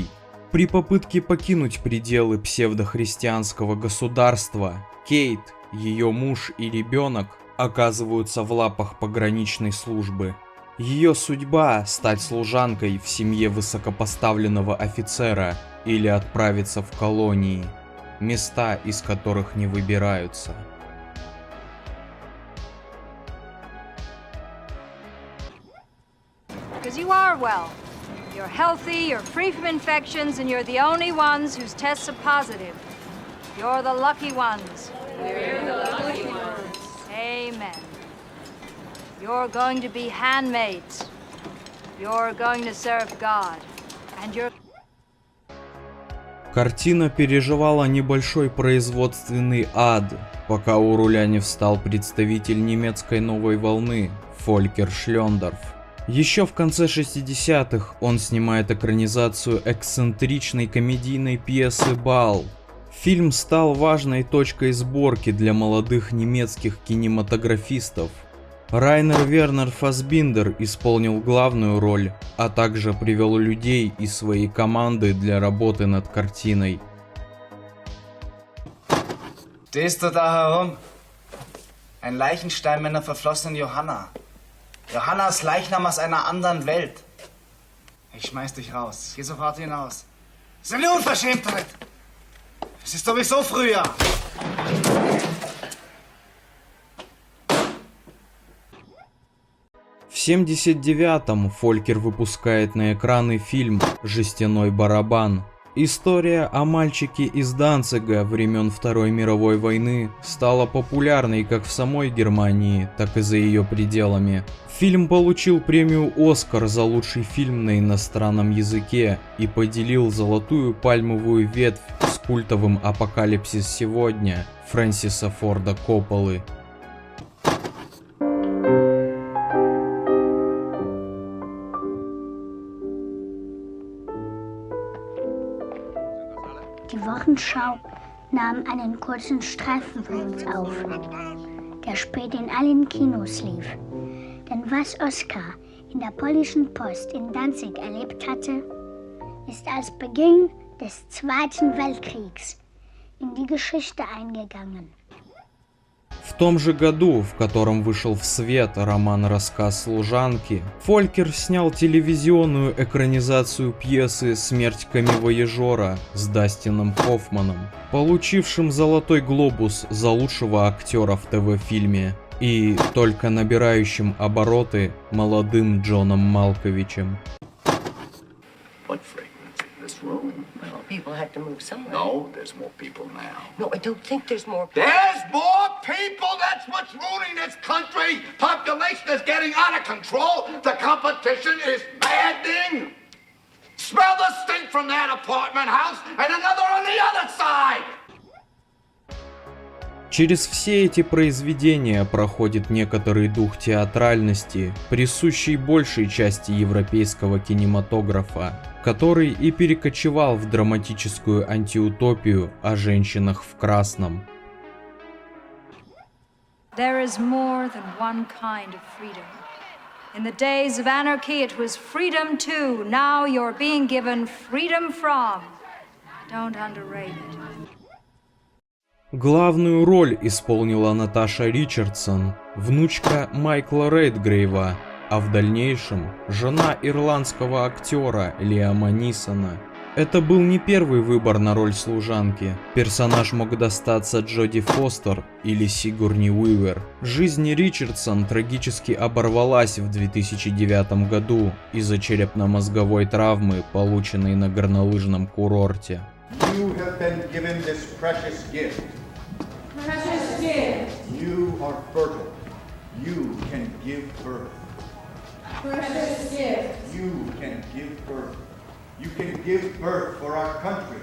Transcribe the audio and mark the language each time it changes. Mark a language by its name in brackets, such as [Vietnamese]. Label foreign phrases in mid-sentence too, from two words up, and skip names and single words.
[Russian] При попытке покинуть пределы псевдохристианского государства, Кейт, ее муж и ребенок оказываются в лапах пограничной службы. Ее судьба – стать служанкой в семье высокопоставленного офицера или отправиться в колонии, места из которых не выбираются. [English] You're healthy, you're free from infections, and you're the only ones whose tests are positive. You're the lucky ones. We're the lucky ones. Amen. You're going to be handmaids. You're going to serve God. And you're... [Russian] Картина переживала небольшой производственный ад, пока у руля не встал представитель немецкой новой волны Фолькер Шлендорф. Еще в конце 60-х он снимает экранизацию эксцентричной комедийной пьесы «Бал». Фильм стал важной точкой сборки для молодых немецких кинематографистов. Райнер Вернер Фассбиндер исполнил главную роль, а также привел людей из своей команды для работы над картиной. [German] Stehst du da herum? Ein Leichenstein meiner verflossenen Johanna. Johannas Leichnam aus einer anderen Welt. Ich schmeiß dich raus. Geh sofort hinaus. Das ist eine Unverschämtheit. Es ist sowieso Frühjahr. [Russian] В 1979-м Фолькер выпускает на экраны фильм «Жестяной барабан». История о мальчике из Данцига времен Второй мировой войны стала популярной как в самой Германии, так и за ее пределами. Фильм получил премию «Оскар» за лучший фильм на иностранном языке и поделил золотую пальмовую ветвь с культовым «Апокалипсис сегодня» Фрэнсиса Форда Копполы. [German] Die Wochenschau nahm einen kurzen Streifen von uns auf, der später in allen Kinos lief. Denn was Oskar in der Polnischen Post in Danzig erlebt hatte, ist als Beginn des Zweiten Weltkriegs in die Geschichte eingegangen. [Russian] В том же году, в котором вышел в свет роман-рассказ «Служанки», Фолькер снял телевизионную экранизацию пьесы «Смерть камевояжера» с Дастином Хоффманом, получившим «Золотой глобус» за лучшего актера в ТВ-фильме, и только набирающим обороты молодым Джоном Малковичем. [English] People have to move somewhere. No, there's more people now. No, I don't think there's more people. There's more people! That's what's ruining this country! Population is getting out of control! The competition is maddening! Smell the stink from that apartment house and another on the other side! [Russian] Через все эти произведения проходит некоторый дух театральности, присущий большей части европейского кинематографа, который и перекочевал в драматическую антиутопию о женщинах в красном. [English] There is more than one kind of freedom. In the days of anarchy, it was freedom to. Now you're being given freedom from. Don't underrate it. [Russian] Главную роль исполнила Наташа Ричардсон, внучка Майкла Редгрейва, а в дальнейшем жена ирландского актера Лиама Нисона. Это был не первый выбор на роль служанки. Персонаж мог достаться Джоди Фостер или Сигурни Уивер. Жизнь Ричардсон трагически оборвалась в 2009 году из-за черепно-мозговой травмы, полученной на горнолыжном курорте. [English] You have been given this precious gift. Precious gift. You are fertile. You can give birth. Precious gift. You can give birth. You can give birth for our country.